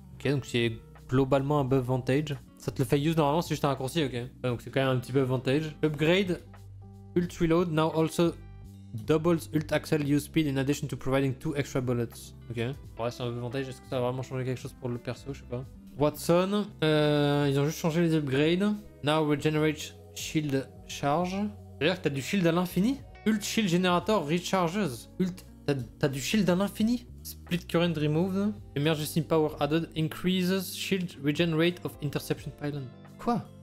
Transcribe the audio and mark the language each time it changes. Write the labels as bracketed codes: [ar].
[fr] Ok, donc c'est globalement un buff Vantage. Ça te le fait use normalement, c'est juste un raccourci, ok. Ouais, donc c'est quand même un petit buff Vantage. [en] Upgrade, ult reload, now also doubles ult axel use speed in addition to providing 2 extra bullets. [fr] Ok. Ouais, c'est un buff Vantage, est-ce que ça va vraiment changer quelque chose pour le perso, je sais pas. Watson, ils ont juste changé les upgrades. [en] Now regenerate shield charge. [fr] C'est-à-dire que t'as du shield à l'infini. [en] Ult shield generator recharges. [fr] Ult, t'as du shield à l'infini. [en] Split current removed. Emergency power added. Increases shield regen rate of interception pylon. [fr] Quoi?